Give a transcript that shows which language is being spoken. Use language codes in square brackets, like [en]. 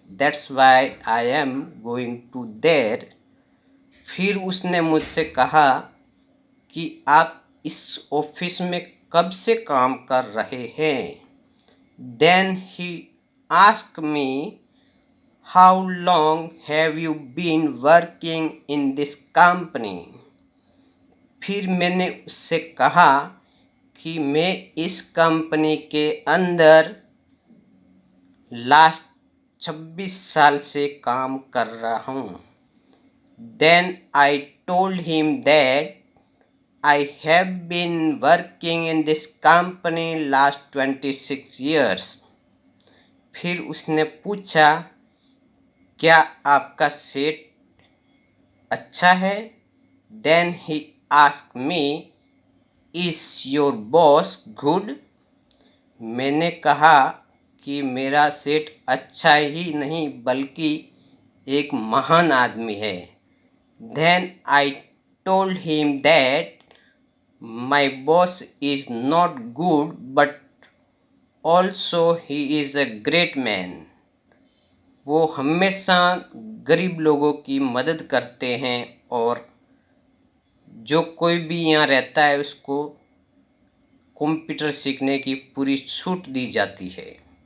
[en] That's why I am going to there. [hi] फिर उसने मुझसे कहा कि आप इस ऑफिस में कब से काम कर रहे हैं। [en] Then he asked me, how long have you been working in this company? [hi] फिर मैंने उससे कहा कि मैं इस कंपनी के अंदर लास्ट 26 साल से काम कर रहा हूँ। [en] Then I told him that I have been working in this company last 26 years. [hi] फिर उसने पूछा, क्या आपका सेठ अच्छा है? [en] Then he asked me, is your boss good? [hi] मैंने कहा कि मेरा सेठ अच्छा ही नहीं बल्कि एक महान आदमी है। [en] Then I told him that my boss is not good but also he is a great man. [hi] वो हमेशा गरीब लोगों की मदद करते हैं और जो कोई भी यहाँ रहता है उसको कंप्यूटर सीखने की पूरी छूट दी जाती है।